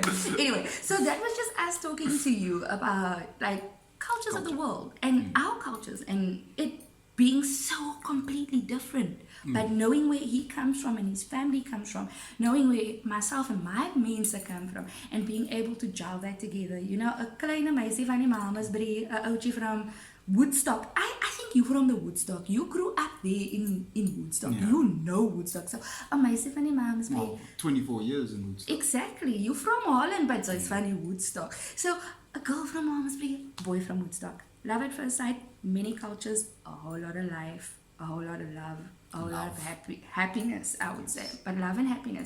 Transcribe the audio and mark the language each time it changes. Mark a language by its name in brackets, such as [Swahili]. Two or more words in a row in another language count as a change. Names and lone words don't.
[English] Anyway, so that was just us talking to you about like cultures of the world and our cultures and it being so completely different. But knowing where he comes from and his family comes from, knowing where myself and [Afrikaans] my mense [English] come from, and being able to gel that together. You know, a [Afrikaans] kleine meisie van die Mamasbury, [English] a ouchie from Woodstock. I think you from the Woodstock. You grew up there in Woodstock. Yeah. You know Woodstock. So a [Afrikaans] meisie van die [English] Mamasbury. Well, 24 years in Woodstock. Exactly. You from Holland, but so it's funny Woodstock. [Afrikaans] So a [English] girl from Mamasbury, boy from Woodstock. Love at first sight, many cultures, a whole lot of life, a whole lot of love, a whole lot of happiness, I would say. But love and happiness.